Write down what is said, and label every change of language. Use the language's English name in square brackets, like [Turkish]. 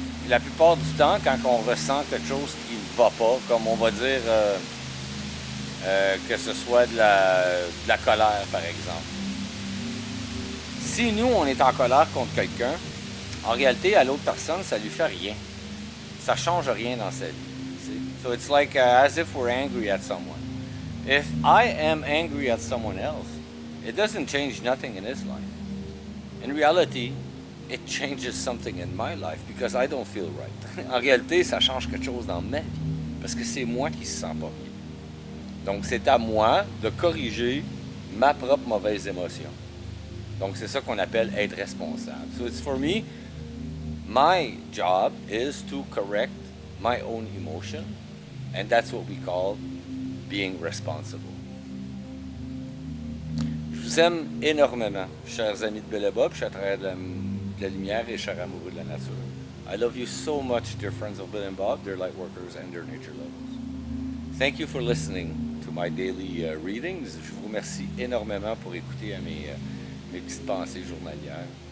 [French] La plupart du temps, quand on ressent quelque chose qui ne va pas, comme on va dire que ce soit de la colère, par exemple. Si nous, on est en colère contre quelqu'un, en réalité, à l'autre personne, ça lui fait rien. Ça change rien dans sa vie. [English] See? So it's like as if we're angry at someone. If I am angry at someone else, it doesn't change nothing in his life. In reality, it changes something in my life because I don't feel right. [French] En réalité, ça change quelque chose dans ma vie parce que c'est moi qui se sens pas bien. Donc, c'est à moi de corriger ma propre mauvaise émotion. Donc, c'est ça qu'on appelle être responsable. [English] So, it's for me, my job is to correct my own emotion, and that's what we call being responsible. [French] Je vous aime énormément, chers amis de Bellebob, je suis à travers de la lumière et cher amoureux de la nature. [English] I love you so much, dear friends of Bill and Bob, dear light workers and dear nature lovers. Thank you for listening to my daily readings. [French] Je vous remercie énormément pour écouter mes petites pensées journalières.